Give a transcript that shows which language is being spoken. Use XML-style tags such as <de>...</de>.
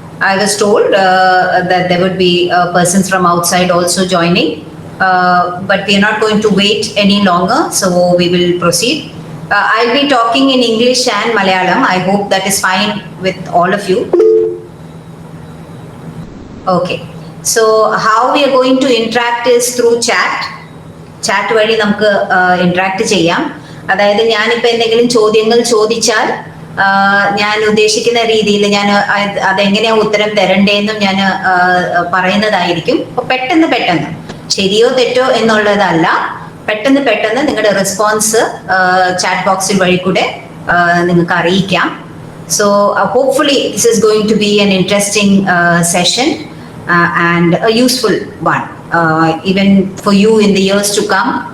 <en>I was told that there would be persons from outside also joining, but we are not going to wait any longer, so we will proceed. I'll be talking in English and Malayalam. I hope that is fine with all of you. Okay. So how we are going to interact is through chat.</en> <ml>Chat വഴി നമുക്ക് interact ചെയ്യാം. അതായത് ഞാനിപ്പോൾ എന്തെങ്കിലും ചോദ്യങ്ങൾ ചോദിച്ചാൽ ഞാൻ ഉദ്ദേശിക്കുന്ന രീതിയിൽ ഞാൻ അതെങ്ങനെയാണ് ഉത്തരം തരണ്ടേന്നും ഞാൻ പറയുന്നതായിരിക്കും. അപ്പോൾ പെട്ടെന്ന് ശരിയോ തെറ്റോ എന്നുള്ളതല്ല, പെട്ടെന്ന് നിങ്ങളുടെ റെസ്പോൺസ് ചാറ്റ് ബോക്സിൽ വഴി കൂടെ നിങ്ങൾക്ക് അറിയിക്കാം.</ml> <en>So hopefully this is going to be an interesting session and a useful one, even for you in the years to come.</en>